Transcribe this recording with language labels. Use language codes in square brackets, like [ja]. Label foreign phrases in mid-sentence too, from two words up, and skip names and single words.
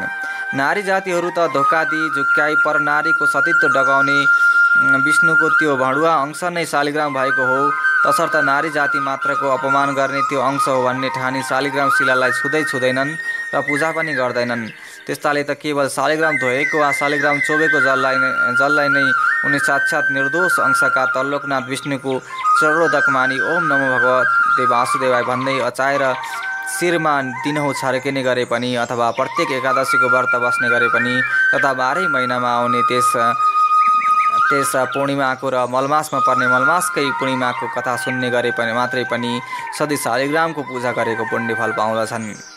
[ne] नारी जातिहरू त धोका दिई झुक्क्याई पर नारीको सतीत्व डगाउने विष्णुको त्यो भडुवा अंश नै शालिग्राम भएको हो। तसर्थ नारी जाति मात्रको अपमान गर्ने त्यो अंश हो भन्ने ठानी शालिग्राम शिलालाई छुँदैनन् र पूजा पनि गर्दैनन्। त्यस्ताले त केवल शालिग्राम धोएको वा शालिग्राम चोबेको जललाई नै उनी साक्षात् निर्दोष अंशका तल्लोकनाथ विष्णुको चरणोदक मानी [sa] ओम नमो भगवते वासुदेवाय [ne] भन्दै अचाएर शिरमा दिनहुँ छर्किने गरे पनि अथवा प्रत्येक एकादशीको व्रत बस्ने गरे पनि तथा 12 महिनामा आउने त्यस पूर्णिमाको र मलमासमा पर्ने मलमासकै पूर्णिमाको कथा सुन्ने गरे पनि मात्रै पनि सधैँ शालिग्रामको पूजा गरेको पुण्य फल पाउँदछन्।